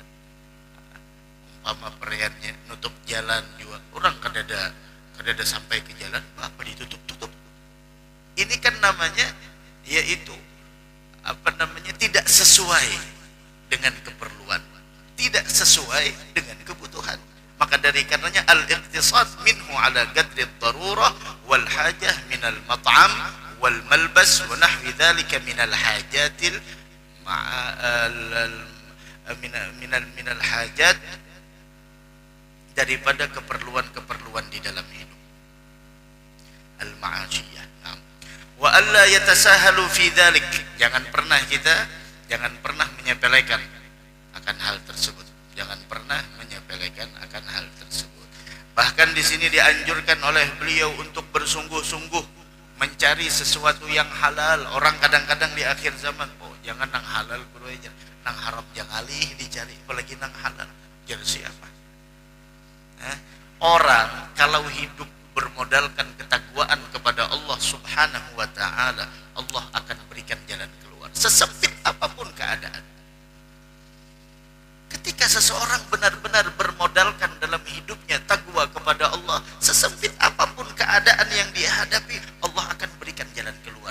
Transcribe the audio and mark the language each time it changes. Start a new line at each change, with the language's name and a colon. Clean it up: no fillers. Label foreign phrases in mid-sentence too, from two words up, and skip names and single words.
Banjar: Umpama periannya nutup jalan juga, orang kadada sampai ke jalan, apa ditutup-tutup.
Indonesian: Ini kan namanya yaitu tidak sesuai dengan keperluan, tidak sesuai dengan kebutuhan. Maka dari karenanya
Arabic: الاقتصاد منه على قدر الضرورة والحاجة من المطعم والملبس ونحو ذلك من الحاجات من الحاجات,
Indonesian: daripada keperluan-keperluan di dalam hidup
Arabic: المعاشية. وألا يتساهل في ذلك,
Indonesian: jangan pernah menyepelekan akan hal tersebut. Jangan pernah menyepelekan akan hal tersebut. Bahkan di sini dianjurkan oleh beliau untuk bersungguh-sungguh mencari sesuatu yang halal. Orang kadang-kadang di akhir zaman,
Banjar: oh jangan nang halal bro aja, nang haram jangan alih dicari, apalagi nang halal. Jadi siapa?
Indonesian: Orang kalau hidup bermodalkan ketakwaan kepada Allah
Arabic: سبحانه وتعالى,
Indonesian: Allah akan berikan jalan keluar sesempit apapun keadaan. Ketika seseorang benar-benar bermodalkan dalam hidupnya takwa kepada Allah, sesempit apapun keadaan yang dia hadapi, Allah akan berikan jalan keluar.